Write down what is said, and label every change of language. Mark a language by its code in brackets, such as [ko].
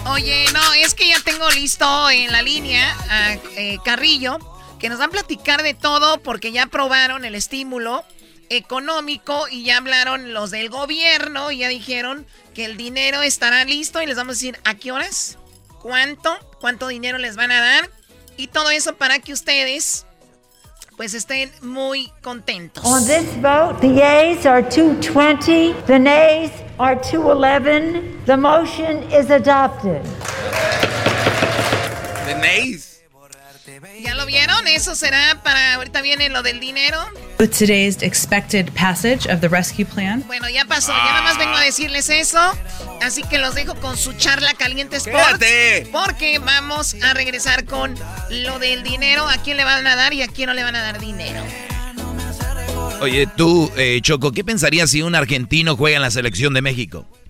[es] Oye, no, es que ya tengo listo en la línea a Carrillo, que nos va a platicar de todo porque ya aprobaron el estímulo económico y ya hablaron los del gobierno y ya dijeron que el dinero estará listo y les vamos a decir a qué horas, cuánto dinero les van a dar y todo eso para que ustedes pues estén muy contentos. [en] On this vote, the yeas are 220, the nays are 211. The motion is adopted. The nays. [es] ¿Ya lo vieron? Eso será para ahorita viene lo del dinero. [en] With today's expected passage of the rescue plan. [es] Bueno, ya pasó. Ya nada más vengo a decirles eso. Así que los dejo con su charla caliente sport. Porque vamos a regresar con lo del dinero. ¿A quién le van a dar y a quién no le van a dar dinero? Oye, tú, Choco, ¿qué pensarías si un argentino juega en la selección de México?